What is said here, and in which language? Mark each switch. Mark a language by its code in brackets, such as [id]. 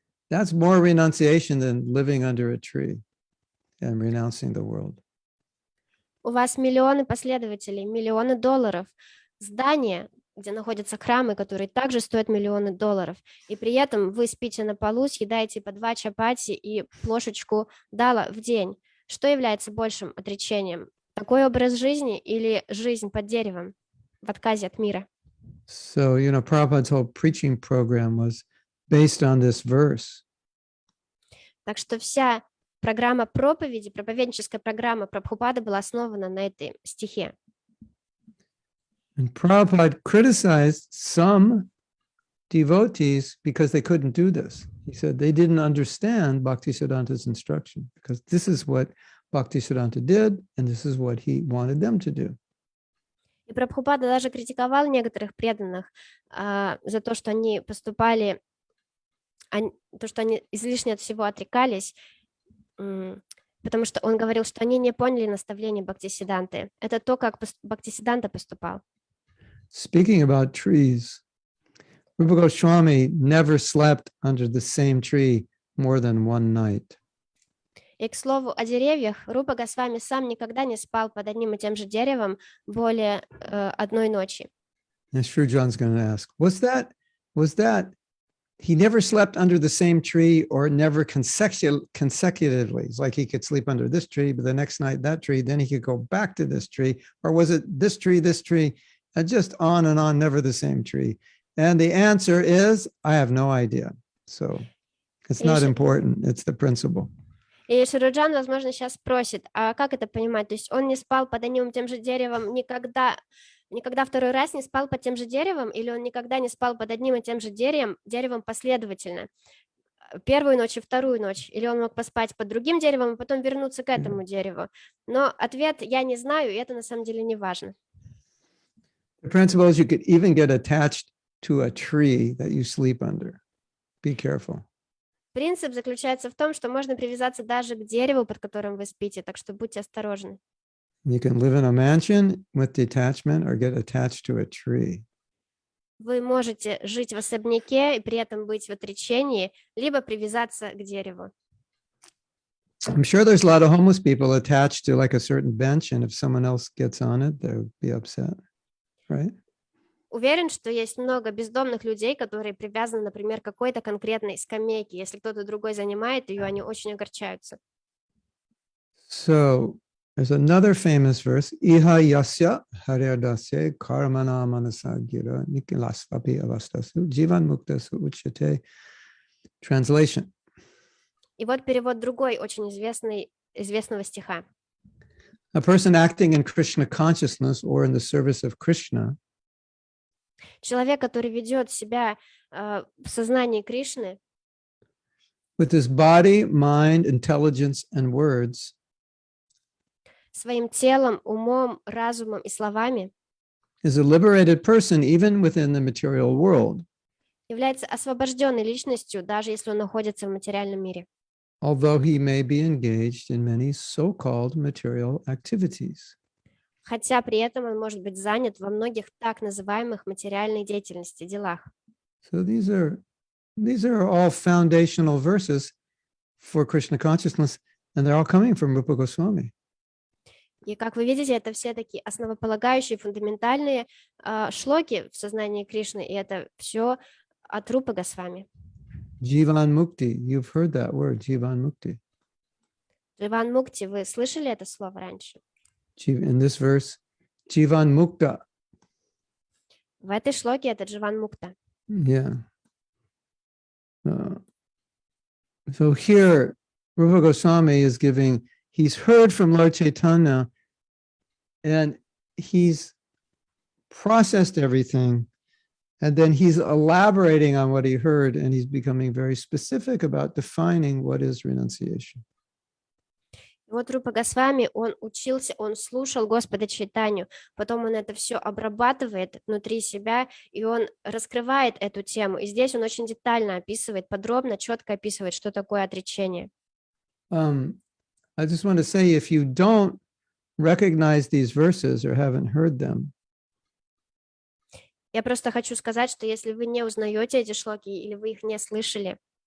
[en] That's more renunciation than living under a tree and renouncing the world. [ru] У вас миллионы последователей, миллионы долларов, здания, где находятся храмы, которые также стоят миллионы долларов, и при этом вы спите на полу, съедаете по 2 чапати и плошечку дала в день. Что является большим отречением? Такой образ жизни или жизнь под деревом в отказе от мира? [en] So, Prabhupada's whole preaching program was based on this verse. [ru] Так что вся программа проповеди, проповедническая программа Прабхупады была основана на этой стихе. [en] And Prabhupada criticized some devotees because they couldn't do this. He said they didn't understand Bhaktisiddhanta's instruction because this is what Bhaktisiddhanta did and this is what he wanted them to do. [ru] И Прабхупада даже критиковал некоторых преданных за то, что они поступали, то, что они излишне от всего отрекались, потому что он говорил, что они не поняли наставления Бхактисиддханты. Это то, как Бхактисиддханта поступал. [en] Speaking about trees, Rupa Goswami never slept under the same tree more than one night. [ru] И, к слову, о деревьях, Рупа Госвами сам никогда не спал под одним и тем же деревом более одной ночи. [en] And Srujan's going to ask, was that he never slept under the same tree or never consecutively? It's like he could sleep under this tree, but the next night that tree, then he could go back to this tree, or was it this tree, and just on and on, never the same tree? And the answer is, I have no idea. So it's not important. It's the principle. [ru] И Шаруджан, возможно, сейчас спросит, а как это понимать? То есть он не спал под одним и тем же деревом никогда второй раз не спал под тем же деревом, или он никогда не спал под одним и тем же деревом последовательно? Первую ночь и вторую ночь, или он мог поспать под другим деревом и потом вернуться к этому дереву? Но ответ я не знаю, и это на самом деле не важно. [en] The principle is you could even get attached to a tree that you sleep under. Be careful. [ru] Принцип заключается в том, что можно привязаться даже к дереву, под которым вы спите, так что будьте осторожны. [en] You can live in a mansion with detachment or get attached to a tree. [ru] Вы можете жить в особняке и при этом быть в отречении, либо привязаться к дереву. [en] I'm sure there's a lot of homeless people attached to like a certain bench, and if someone else gets on it, they'll be upset, right? [ru] Уверен, что есть много бездомных людей, которые привязаны, например, к какой-то конкретной скамейке. Если кто-то другой занимает ее, они очень огорчаются. [en] So there's another famous verse, [sa] Iha yasya haryadasya karmana manasagira nikilasvapi avastasu jivan muktasu uchate. [en] Translation. [ru] И вот перевод другой, очень известного стиха. [en] A person acting in Krishna consciousness or in the service of Krishna [ru] Человек, который ведет себя в сознании Кришны, [en] with his body, mind, intelligence, and words, [ru] своим телом, умом, разумом и словами, [en] is a liberated person even within the material world, [ru] является освобожденной личностью, даже если он находится в материальном мире. [en] although he may be engaged in many so-called material activities. [ru] Хотя при этом он может быть занят во многих так называемых материальной деятельности, делах. [en] So these are all foundational verses for Krishna consciousness, and they're all coming from Rupa Goswami. [ru] И как вы видите, это все такие основополагающие, фундаментальные шлоки в сознании Кришны, и это все от Рупы Госвами. [en] Jivan Mukti, you've heard that word, Jivan Mukti. [ru] Дживан Мукти, вы слышали это слово раньше? [en] In this verse, Jivan Mukta. [ru] В этой шлоке это Дживан Мукта. [en] Yeah. So here, Rupa Goswami is he's heard from Lord Chaitanya, and he's processed everything, and then he's elaborating on what he heard, and he's becoming very specific about defining what is renunciation. [ru] Вот Рупа Госвами, он учился, он слушал Господа Чайтанью, потом он это все обрабатывает внутри себя, и он раскрывает эту тему. И здесь он очень детально описывает, подробно, четко описывает, что такое отречение. [en] I just want to say, if you don't recognize these verses or haven't heard them, [ru] Я просто хочу сказать, что если вы не узнаете эти шлоки или вы их не слышали,